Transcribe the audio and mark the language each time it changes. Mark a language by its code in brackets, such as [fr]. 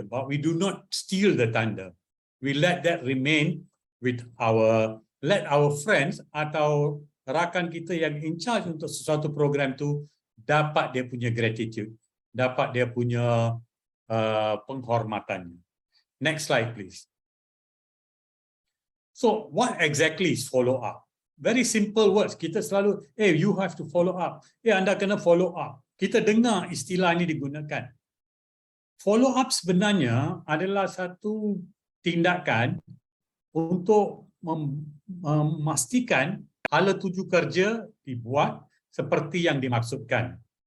[en] But we do not steal the thunder. We let that remain with let our friends [ms] atau rakan kita yang [en] in charge [ms] untuk sesuatu program tu dapat dia punya gratitude, dapat dia punya penghormatannya. [en] Next slide please. So what exactly is follow up? Very simple words. [ms] Kita selalu, [en] you have to follow up. [ms] Anda kena follow up. Kita dengar istilah ini digunakan. Follow up sebenarnya adalah satu tindakan untuk memastikan hala tuju kerja dibuat seperti yang dimaksudkan.